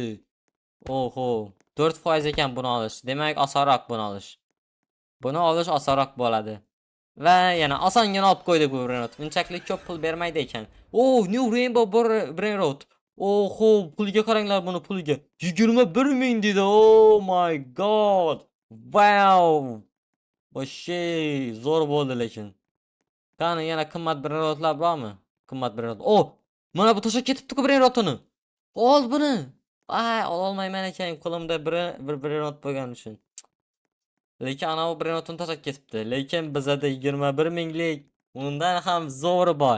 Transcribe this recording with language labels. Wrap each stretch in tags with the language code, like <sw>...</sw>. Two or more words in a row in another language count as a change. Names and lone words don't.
<uz>Oho. 4% ekan buni olish. Demak, osonroq buni olish. Buni olish osonroq bo'ladi. Va yana osongina olib qo'ydik bu Brand. Bunchalik ko'p pul bermaydi ekan. New Rainbow Brand. Oho, puliga qaranglar buni puliga. 21,000 dedi.</uz> <en>Oh my god.</en> <uz>Wow. Vashshe zo'r bo'ldi lekin. Qani yana qimmat Brandlar bormi? Qimmat Brand. Mana bu to'shab ketibdi-ku Brandni. Ol buni. Ololmayman ekan, qo'limda bir Brand bo'lgani uchun. Lekin ana bu Brandni to'shab ketibdi. Lekin bizda 21,000lik undan ham zo'ri bor.</uz>